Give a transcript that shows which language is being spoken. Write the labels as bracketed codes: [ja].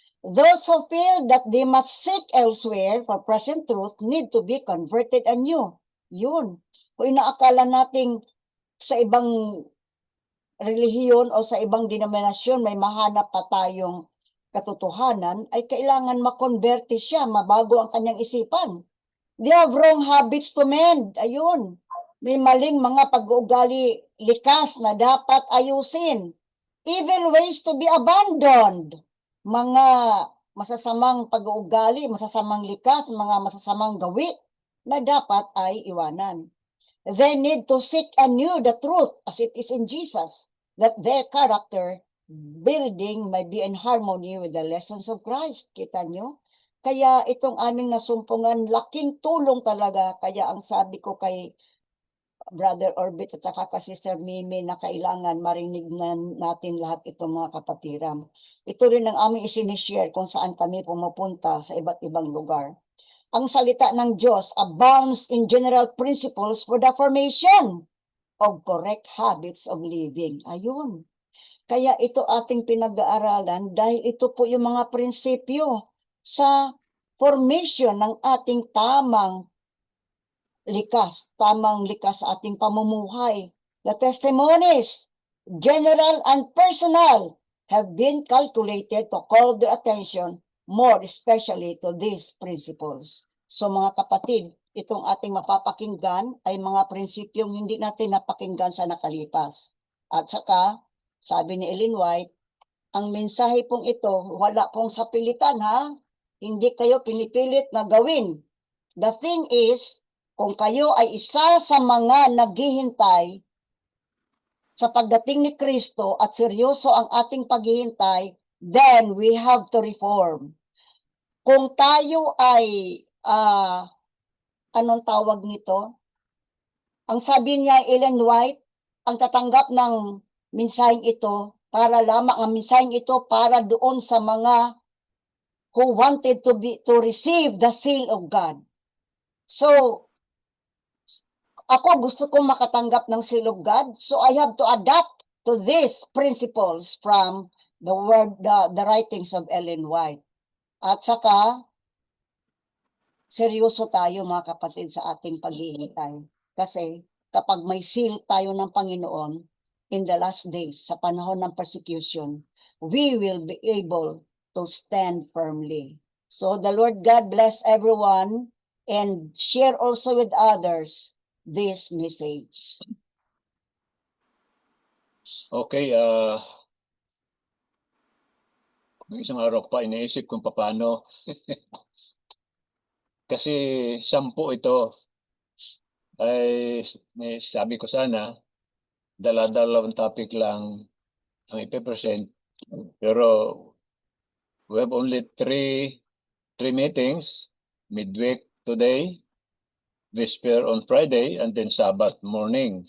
[en] Those who feel that they must seek elsewhere for present truth need to be converted anew. [tl] Yun. Kung inaakala nating sa ibang relihiyon o sa ibang denominasyon may mahanap pa tayong katotohanan, ay kailangan makonverte siya, mabago ang kanyang isipan. [en] They have wrong habits to mend. [tl] Ayun. May maling mga pag-uugali likas na dapat ayusin. [en] Evil ways to be abandoned. [tl] Mga masasamang pag-uugali, masasamang likas, mga masasamang gawi na dapat ay iwanan. [en] They need to seek anew the truth as it is in Jesus, that their character building may be in harmony with the lessons of Christ. [tl] Kita nyo? Kaya itong aming nasumpungan, laking tulong talaga. Kaya ang sabi ko kay Brother Orbit at saka ka Sister Mimi na kailangan marinig na natin lahat itong mga kapatiran. Ito rin ang aming isinishare kung saan kami pumupunta sa iba't ibang lugar. Ang salita ng Diyos [en] abounds in general principles for the formation of correct habits of living. [tl] Ayun. Kaya ito ating pinag-aaralan dahil ito po yung mga prinsipyo sa formation ng ating tamang likas sa ating pamumuhay. [en] The testimonies, general and personal, have been calculated to call their attention more especially to these principles. [tl] So mga kapatid, itong ating mapapakinggan ay mga prinsipyong hindi natin napakinggan sa nakalipas. At saka, sabi ni Ellen White, ang mensahe pong ito, wala pong sapilitan ha. Hindi kayo pinipilit na gawin. [en] The thing is, [tl] kung kayo ay isa sa mga naghihintay sa pagdating ni Kristo at seryoso ang ating paghihintay, [en] then we have to reform. [tl] Kung tayo ay, anong tawag nito? Ang sabi niya, Ellen White, ang tatanggap ng mensaheng ito, ang mensaheng ito para doon sa mga [en] who wanted to receive the seal of God. So, [tl] ako gusto kong makatanggap ng [en] seal of God, so I have to adapt to these principles from the writings of Ellen White. [tl] At saka, seryoso tayo mga kapatid sa ating paghihintay. Kasi kapag may seal tayo ng Panginoon, [en] in the last days, [tl] sa panahon ng persecution, [en] we will be able to stand firmly. So the Lord God bless everyone and share also with others this message. Okay, [tl] Yung isang araw ko pa iniisip kung paano. Kasi 10 ito ay sabi ko sana dala-dalawang topic lang ang ipe-present. [en] Pero we have only three meetings, midweek today, Vesper on Friday, and then Sabbath morning.